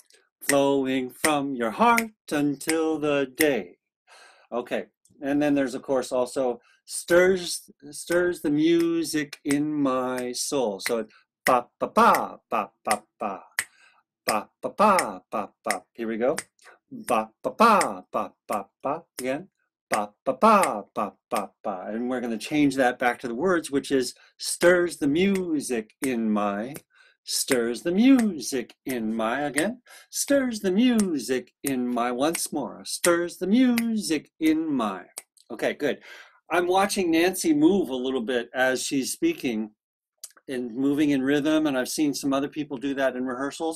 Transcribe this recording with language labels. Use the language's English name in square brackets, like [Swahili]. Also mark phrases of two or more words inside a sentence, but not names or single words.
[English] Flowing from your heart until the day. Okay. And then there's, of course, also stirs the music in my soul. So it's ba ba ba ba ba ba ba ba ba ba ba. Here we go. Ba ba ba ba ba ba. Again. Ba ba ba ba ba ba. And we're going to change that back to the words, which is stirs the music in my. Stirs the music in my, again, stirs the music in my, once more, stirs the music in my. Okay, good. I'm watching Nancy move a little bit as she's speaking and moving in rhythm, and I've seen some other people do that in rehearsals.